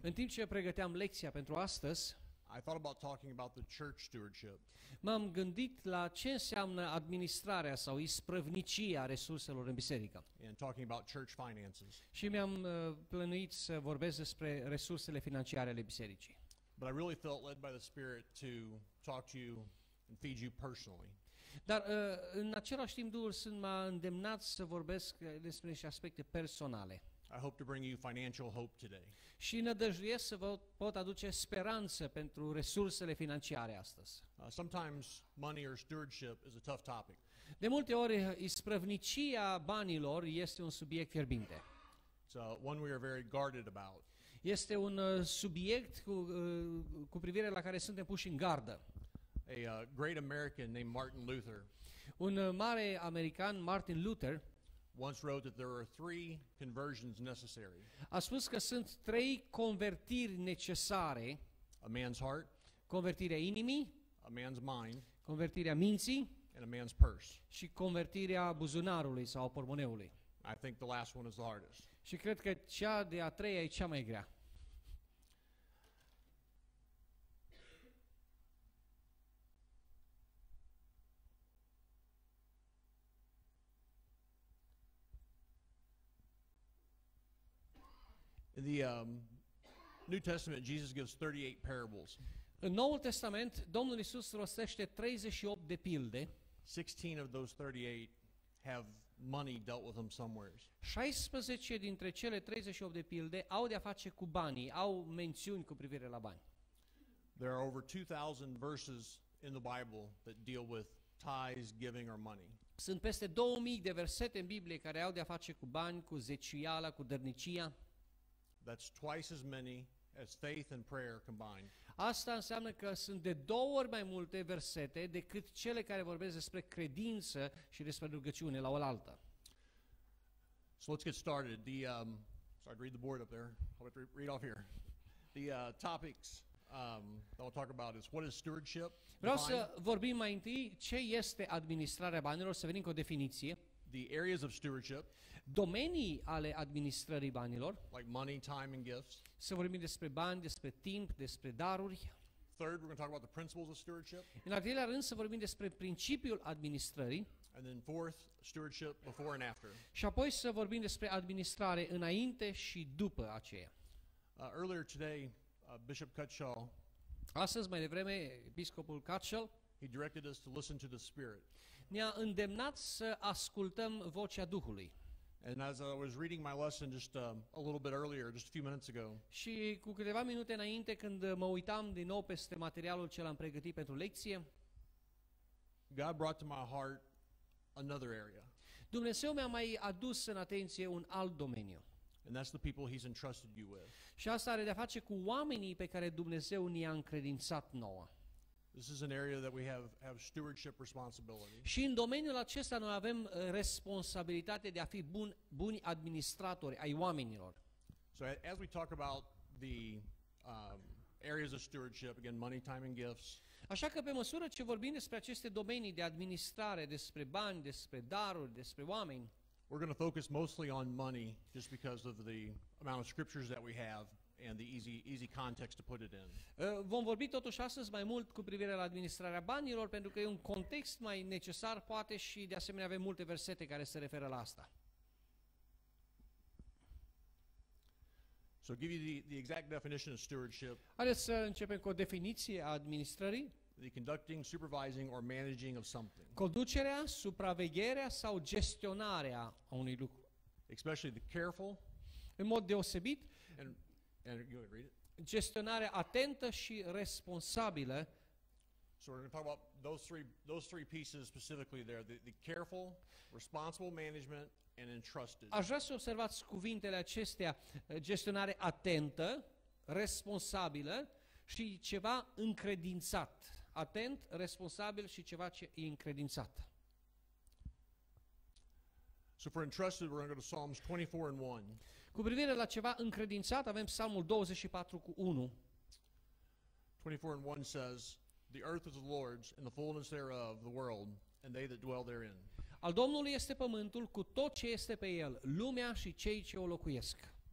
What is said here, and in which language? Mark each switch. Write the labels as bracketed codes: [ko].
[ro] în timp ce pregăteam lecția pentru astăzi, [en] I thought about talking about the church stewardship. [ro] M-am gândit la ce înseamnă administrarea sau isprăvnicia resurselor în biserică. [en] And talking about church finances. [ro] Și mi-am plănuit să vorbesc despre resursele financiare ale bisericii. [en] But I really felt led by the Spirit to talk to you and feed you personally. [ro] Dar în același timp Duhul Sfânt m-a îndemnat să vorbesc despre niște aspecte personale. [en] I hope to bring you financial hope today. [ro] Și nădăjduiesc să vă pot aduce speranță pentru resursele financiare astăzi. [en] Sometimes money or stewardship is a tough topic. [ro] De multe ori isprăvnicia banilor este un subiect fierbinte. [en] It's one we are very guarded about. [ro] Este un subiect cu privire la care suntem puși în gardă. [en] A great American named Martin Luther. [ro] Un mare american, Martin Luther, [en] once wrote that there are 3 conversions necessary. [ro] A spus că sunt 3 convertiri necesare. [en] A man's heart, [ro] convertirea inimii, [en] a man's mind, [ro] convertirea minții, [en] and a man's purse. [ro] Și convertirea buzunarului sau a pormoneului. [en] I think the last one is the hardest. [ro] Și cred că cea de a treia e cea mai grea. [en] In the New Testament, Jesus gives 38 parables. [ro] În Noul Testament, Domnul Iisus rostește 38 de pilde. [en] 16 of those 38 have money dealt with them somewhere. [ro] 16 dintre cele 38 de pilde au de a face cu banii, au mențiuni cu privire la bani. [en] There are over 2000 verses in the Bible that deal with tithes, giving or money. [ro] Sunt peste 2000 de versete în Biblie care au de a face cu bani, cu zeciuiala, cu dărnicia. [en] That's twice as many as faith and prayer combined. [ro] Asta înseamnă că sunt de 2 ori mai multe versete decât cele care vorbesc despre credință și despre rugăciune la oaltă. [en] So let's get started. Sorry to read the board up there. I'll have to read off here. The topics that I'll talk about is what is stewardship. [ro] Vreau să vorbim mai întâi ce este administrarea banilor, să venim cu o definiție. [en] The areas of stewardship. [ro] Domenii ale administrării banilor. [en] Like money, time and gifts. [ro] Să vorbim despre bani, despre timp, despre daruri. [en] Third, we're going to talk about the principles of stewardship. [ro] În al treilea rând să vorbim despre principiul administrării. [en] And then fourth, stewardship before and after. [ro] Și apoi să vorbim despre administrare înainte și după aceea. [en] Earlier today, Bishop Cutshall. [ro] Astăzi mai devreme episcopul Cutshall [en] He directed us to listen to the Spirit. [ro] ne-a îndemnat să ascultăm vocea Duhului. [en] And as I was reading my lesson just a little bit earlier, just a few minutes ago, [ro] Și cu câteva minute înainte, când mă uitam din nou peste materialul ce l-am pregătit pentru lecție, [en] God brought to my heart another area, [ro] Dumnezeu mi-a mai adus în atenție un alt domeniu. [en] and that's the people He's entrusted you with. [ro] Și asta are de-a face cu oamenii pe care Dumnezeu ne-a încredințat nouă. [en] This is an area that we have stewardship responsibility. [ro] Și în domeniul acesta noi avem responsabilitate de a fi buni administratori ai oamenilor. [en] So as we talk about the areas of stewardship, again, money, time, and gifts, [ro] Așa că pe măsură ce vorbim despre aceste domenii de administrare, despre bani, despre daruri, despre oameni, [en] we're going to focus mostly on money just because of the amount of scriptures that we have and the easy context to put it in. [ro] vom vorbi totuși astăzi mai mult cu privire la administrarea banilor, pentru că e un context mai necesar poate și de asemenea avem multe versete care se referă la asta. [en] So give you the exact definition of stewardship: [ro] Haideți să începem cu o definiție a administrării. [en] the conducting, supervising, or managing of something, [ro] Conducerea, supravegherea sau gestionarea a unui lucru. [en] especially the careful [ro] În mod deosebit, [en] and you read it. [ro] gestionarea atentă și responsabilă. [en] So we're going to talk about those three pieces specifically there: the careful, responsible management, and entrusted. [ro] Aș vrea să observați cuvintele acestea, gestionare atentă, responsabilă și ceva încredințat. Atent, responsabil și ceva ce e încredințat. [en] So for entrusted, we're going to go to Psalms 24:1. [ro] Cu privire la ceva încredințat, avem Psalmul 24:1. [en] 24:1 says, "The earth is the Lord's, and the fullness thereof, the world, and they that dwell therein." [ro] Al Domnului este pământul cu tot ce este pe el, lumea și cei ce o locuiesc.